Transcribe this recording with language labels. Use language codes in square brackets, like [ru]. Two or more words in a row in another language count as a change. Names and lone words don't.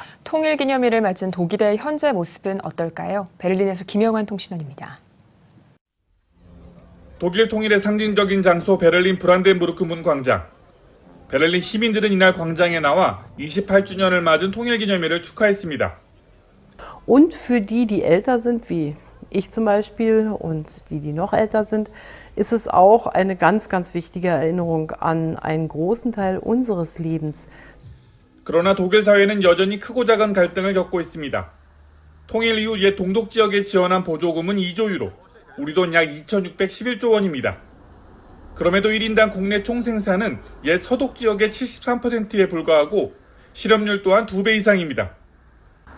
[ko] 통일기념일을 맞은 독일의 현재 모습은 어떨까요? 베를린에서 김영환 통신원입니다. 독일 통일의 상징적인 장소 베를린 브란덴부르크 문 광장. 베를린 시민들은 이날 광장에 나와 28주년을 맞은 통일기념일을 축하했습니다. [de] Und für die älter sind, wie ich zum Beispiel und die noch älter sind, ist es auch eine ganz, ganz wichtige Erinnerung an einen großen Teil unseres Lebens. [ko] 그러나 독일 사회는 여전히 크고 작은 갈등을 겪고 있습니다. 통일 이후 옛 동독 지역에 지원한 보조금은 2조 유로, 우리 돈 약 2,611조 원입니다. 그럼에도 1인당 국내 총생산은 옛 서독 지역의 73%에 불과하고 실업률 또한 2배 이상입니다.